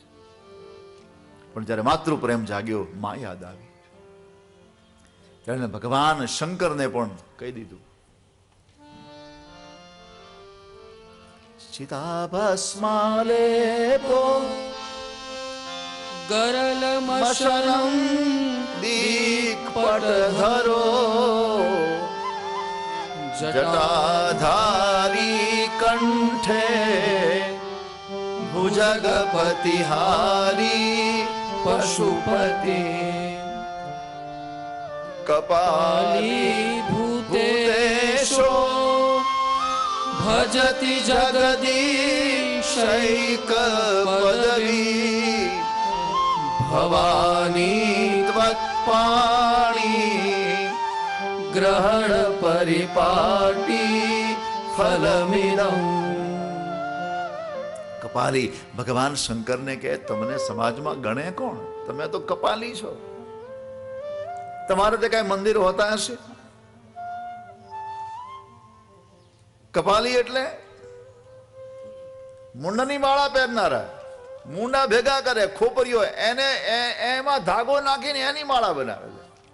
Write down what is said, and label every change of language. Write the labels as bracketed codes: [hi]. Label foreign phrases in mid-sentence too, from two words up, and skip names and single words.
[gu] પણ જયારે માતૃપ્રેમ જાગ્યો, માં યાદ આવી, ત્યારે ભગવાન શંકરને પણ કહી દીધું, ચિતાભસ્માલેપો [sa] ગરલ મશનમ દીકપટ ધરો जटाधारी कंठे भुजगपतिहारी पशुपति कपाली भूतेशो भजति जगदीशैक पदवी भवानी त्वत्पाणी ग्रहण परिपाटी फलमिदं। [gu] कपाली ભગવાન શંકરને કહે તમને સમાજમાં ગણે કોણ? તમે તો કપાલી છો. તમારે તે કઈ મંદિર હોતા હશે? કપાલી એટલે મુંડની માળા પહેરનારા, મુંડા ભેગા કરે, ખોપરીઓ એને એમાં ધાગો નાખીને એની માળા બનાવે છે.